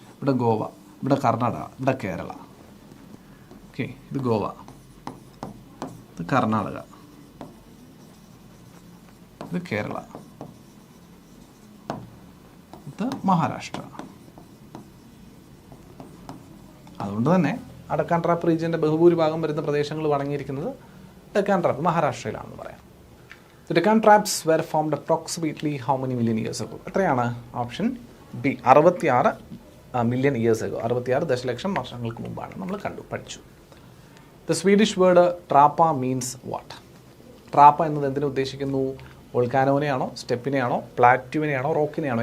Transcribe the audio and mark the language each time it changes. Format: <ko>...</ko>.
<ml>ഇവിടെ ഗോവ, ഇവിടെ കർണാടക, ഇവിടെ കേരള. ഓക്കെ, ഇത് ഗോവ, ഇത് കർണാടക, ഇത് കേരള, ഇത് മഹാരാഷ്ട്ര. അതുകൊണ്ട് തന്നെ ഡെക്കാൻ ട്രാപ്പ് റീജിയൻ്റെ ബഹുഭൂരിഭാഗം വരുന്ന പ്രദേശങ്ങൾ അടങ്ങിയിരിക്കുന്നത് ഡെക്കാൻ ട്രാപ്പ് മഹാരാഷ്ട്രയിലാണെന്ന് പറയാം.</ml> <en>The Deccan traps were formed approximately how many million years ago?</en> <ml>എത്രയാണ്?</ml> <en>Option B, 66 million years ago.</en> <ml>66 ദശലക്ഷം വർഷങ്ങൾക്ക് മുമ്പാണ് നമ്മൾ പഠിച്ചു.</ml> <en>The Swedish word trappa means what?</en> <ml>ട്രാപ്പ എന്നത് എന്തിനെ ഉദ്ദേശിക്കുന്നു? വോൾക്കാനോനെയാണോ, സ്റ്റെപ്പിനെയാണോ, പ്ലാറ്റ്യൂവിനെയാണോ, റോക്കിനെയാണോ?</ml>